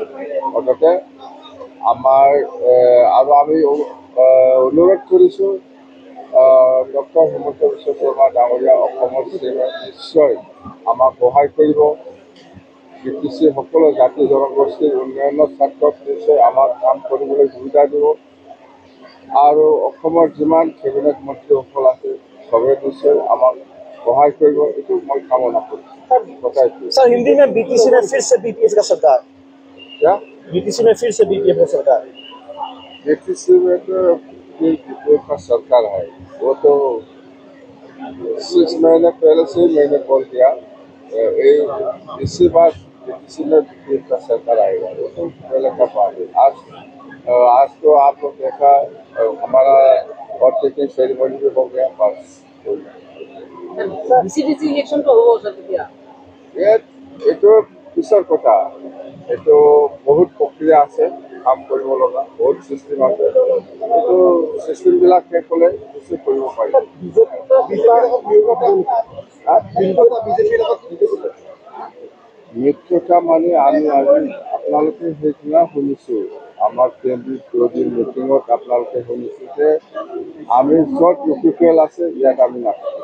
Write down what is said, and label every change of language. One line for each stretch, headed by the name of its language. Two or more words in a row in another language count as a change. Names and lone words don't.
Assamese: মুঠতে আমাৰ আৰু আমি অনুৰোধ কৰিছোঁ ডক্টৰ হিমন্ত বিশ্ব শৰ্মা ডাঙৰীয়া অসমৰ চিএমে নিশ্চয় আমাক সহায় কৰিব। BTC সকলো জাতি জনগোষ্ঠীৰ উন্নয়নৰ স্বাৰ্থত নিশ্চয় আমাক কাম কৰিবলৈ সুবিধা দিব আৰু অসমৰ যিমান কেবিনেট মন্ত্ৰীসকল আছে চবে নিশ্চয় আমাক সহায় কৰিব, এইটো মই কামনা কৰিছোঁ।
Hindi: सर हिंदी में BTC में फिर से BPF का सरकार, क्या BTC में फिर से BPF का सरकार? BTC में तो BPF का सरकार है, वो तो 6 महीने पहले से मैंने बोल दिया इसी बार BTC में BPF का सरकार आएगा, वो तो पहले का बात है। आज तो आप लोग देखा हमारा और
English: taking ceremony
Hindi: भी हो गया बस। BCDC इलेक्शन तो हो सकती है
Assamese: এইটো পিছৰ কথা, এইটো বহুত প্ৰক্ৰিয়া আছে, কাম কৰিব লগা বহুত চিষ্টেম আছে, এইটো চিষ্টেমবিলাক শেষ হ'লে কিছু কৰিব পাৰি। মিত্ৰতা মানে আমি আজি আপোনালোকে সেইদিনা শুনিছোঁ আমাৰ কেন্দ্ৰীয় মিটিঙত আপোনালোকে শুনিছোঁ যে আমি য'ত UPPL আছে ইয়াত আমি নাথাকোঁ।